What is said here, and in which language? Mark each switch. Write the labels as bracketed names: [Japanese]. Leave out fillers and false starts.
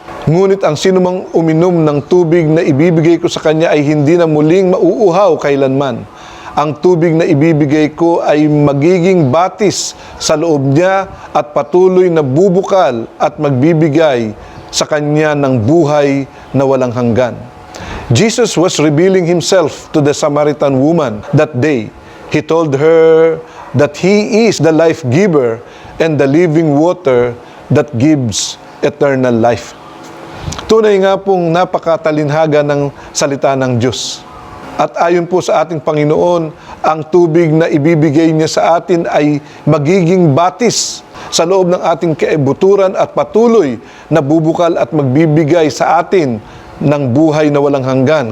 [Filipino] Ngunit ang sinumang uminom ng tubig na ibibigay ko sa kanya ay hindi na muling mauuhaw kailanman. Ang tubig na ibibigay ko ay magiging batis sa loob niya at patuloy na bubukal at magbibigay sa kanya ng buhay na walang hanggan." [English] Jesus was revealing himself to the Samaritan woman that day. He told her that He is the life giver and the living water that gives eternal life. [Filipino] Tunay nga pong napakatalinhaga ng salita ng Diyos. At ayon po sa ating Panginoon, ang tubig na ibibigay niya sa atin ay magiging batis sa loob ng ating kaibuturan at patuloy na bubukal at magbibigay sa atin ng buhay na walang hanggan.